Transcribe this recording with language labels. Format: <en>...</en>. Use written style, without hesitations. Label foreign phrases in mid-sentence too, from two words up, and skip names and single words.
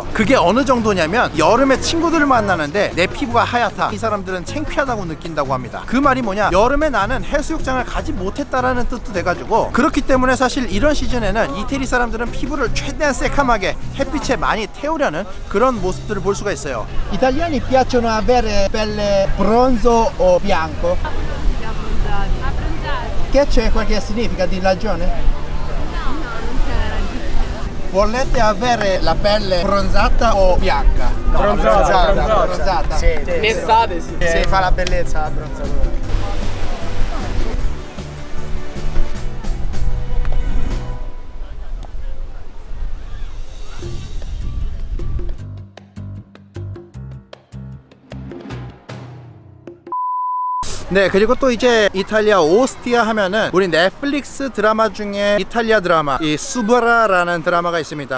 <ko>그게 어느 정도냐면 여름에 친구들을 만나는데 내 피부가 하얗다, 이 사람들은 창피하다고 느낀다고 합니다. 그 말이 뭐냐, 여름에 나는 해수욕장을 가지 못했다라는 뜻도 돼가지고, 그렇기 때문에 사실 이런 시즌에는 이태리 사람들은 피부를 최대한 새카맣게 햇빛에 많이 태우려는 그런 모습들을 볼 수가 있어요.</ko> <it>Italiani piacciono avere pelle bronzo o bianco? Che c'è qualche significa di ragione? Volete avere la pelle bronzata o bianca? No, bronzata. Sì, in estate sì. Si fa la bellezza la bronzatura.</it> <ko>네, 그리고 또 이제 이탈리아 오스티아 하면은 우리 넷플릭스 드라마 중에 이탈리아 드라마 이 수브라라는 드라마가 있습니다.</ko>